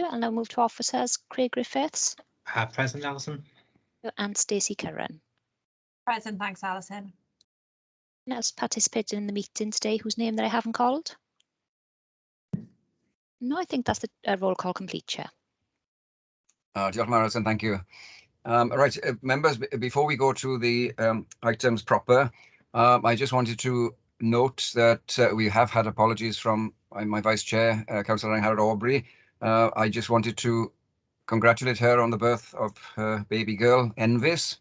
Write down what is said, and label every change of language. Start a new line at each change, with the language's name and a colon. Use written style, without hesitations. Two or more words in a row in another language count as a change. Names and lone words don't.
English: I'll now move to officers. Craig Griffiths. Present, Alison. And Stacey Curran. Present, thanks, Alison. Has participated in the meeting today, whose name that I haven't called? No, I think that's the roll call complete, Chair.
Welsh: Diolch yn fawr, Alison,
English: thank you. Right, members, before we go to the items proper, I just wanted to note that we have had apologies from my Vice Chair, Councillor Angharad Aubrey. I just wanted to congratulate her on the birth of her baby girl, Envis.